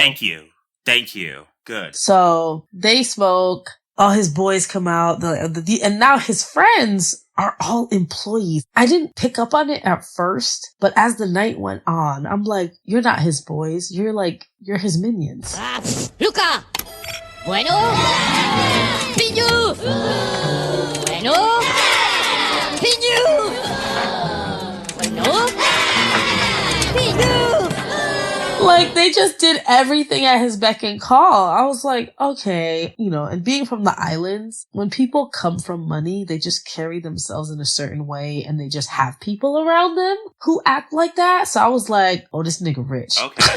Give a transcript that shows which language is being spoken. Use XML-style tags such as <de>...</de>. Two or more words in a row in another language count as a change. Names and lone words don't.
<en>Thank you. Good. So they smoke. All his boys come out. And now his friends are all employees. I didn't pick up on it at first, but as the night went on, I'm like, you're not his boys. You're his minions. Luca! Bueno! Piñu! Bueno! Piñu! Bueno! Piñu! Like, they just did everything at his beck and call. I was like, okay, you know, and being from the islands, when people come from money, they just carry themselves in a certain way and they just have people around them who act like that. So I was like, oh, this nigga rich. Okay.</en>